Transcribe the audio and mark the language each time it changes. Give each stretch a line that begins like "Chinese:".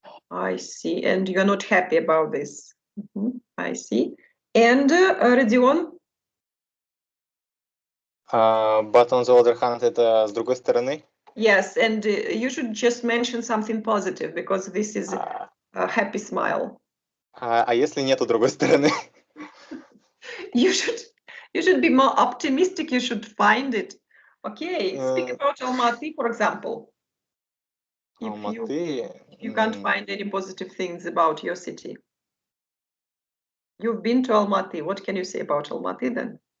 English: I see, and you're not happy about this. I see. And Родион? But on the other hand,
Russian: это с другой стороны.
English: Yes, and you should just mention something positive because this is a happy smile.
Russian: А если нету другой стороны?
English: You should be more optimistic. You should find it. Okay, speak about Almaty, for example. If you can't find any positive things about your city. You've been to Almaty. What can you say about Almaty then?